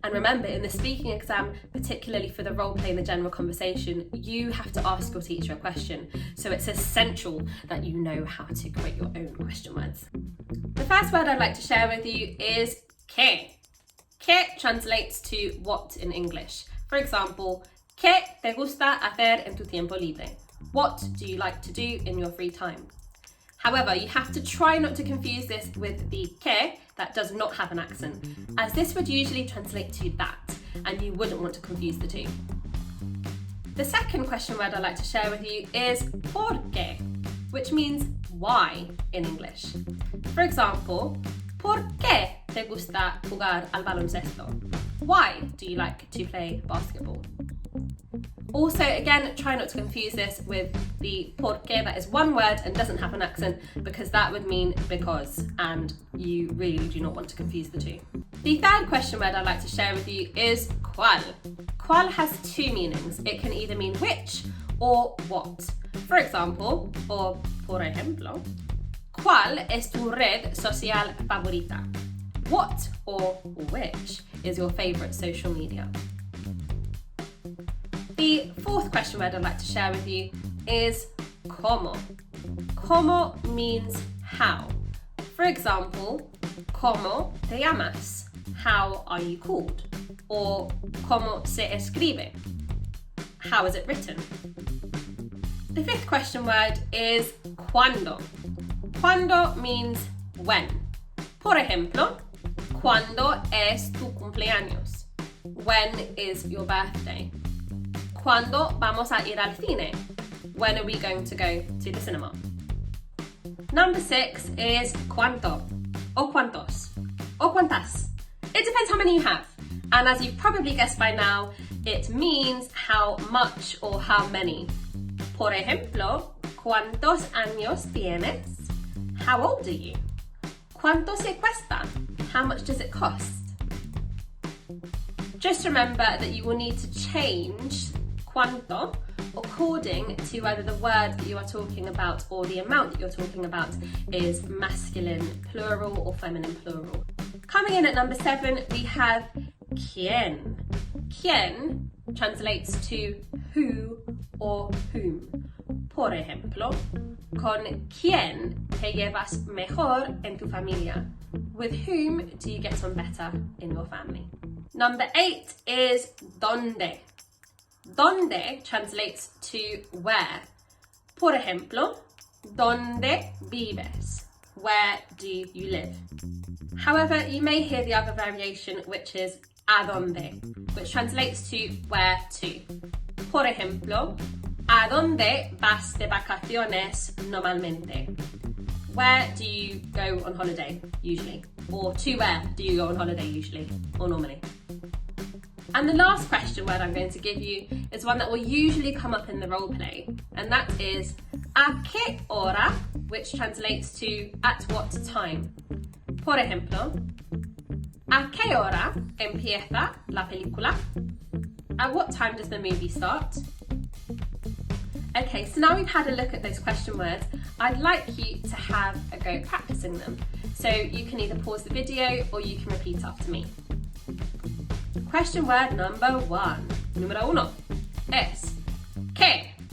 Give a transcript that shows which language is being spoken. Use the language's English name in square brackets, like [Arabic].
[English] And remember, in the speaking exam, particularly for the role play and the general conversation, you have to ask your teacher a question. So it's essential that you know how to create your own question words. The first word I'd like to share with you is que. Que translates to what in English. [Spanish] For example, ¿qué te gusta hacer en tu tiempo libre? [English] What do you like to do in your free time? However, you have to try not to confuse this with the que that does not have an accent, as this would usually translate to that, and you wouldn't want to confuse the two. The second question word I'd like to share with you is porque, which means why in English. [Spanish] For example, ¿por qué te gusta jugar al baloncesto? [English] Why do you like to play basketball? Also, again, try not to confuse this with the porque that is one word and doesn't have an accent, because that would mean because, and you really do not want to confuse the two. The third question word I'd like to share with you is cual. Cual has 2 meanings. It can either mean which or what. For example, or [Spanish] por ejemplo, ¿cuál es tu red social favorita? [English] What or which is your favourite social media? The fourth question word I'd like to share with you is como. Como means how. For example, [Spanish] ¿cómo te llamas? [English] How are you called? Or [Spanish] ¿cómo se escribe? [English] How is it written? The fifth question word is cuando. Cuando means when. [Spanish] Por ejemplo, ¿cuándo es tu cumpleaños? [English] When is your birthday? [Spanish] ¿Cuándo vamos a ir al cine? [English] When are we going to go to the cinema? Number 6 is cuanto, or cuantos, or cuantas. It depends how many you have. And as you've probably guessed by now, it means how much or how many. [Spanish] Por ejemplo, ¿cuántos años tienes? [English] How old are you? [Spanish] ¿Cuánto se cuesta? [English] How much does it cost? Just remember that you will need to change cuanto according to whether the word that you are talking about or the amount that you're talking about is masculine plural or feminine plural. Coming in at number 7, we have quién. Quién translates to who or whom. [Spanish] Por ejemplo, ¿con quién te llevas mejor en tu familia? [English] With whom do you get on better in your family? Number 8 is donde. Donde translates to where. [Spanish] Por ejemplo, ¿dónde vives? [English] Where do you live? However, you may hear the other variation, which is addonde, which translates to where to. [Spanish] Por ejemplo, ¿a dónde vas de vacaciones normalmente? [English] Where do you go on holiday usually? Or to where do you go on holiday usually or normally? And the last question word I'm going to give you is one that will usually come up in the role play, and that is [Spanish] ¿a qué hora?, [English] which translates to at what time. [Spanish] Por ejemplo, ¿a qué hora empieza la película? [English] At what time does the movie start? Okay, so now we've had a look at those question words, I'd like you to have a go at practicing them. So you can either pause the video or you can repeat after me. Question word number 1. [Spanish] Número 1 es ¿qué?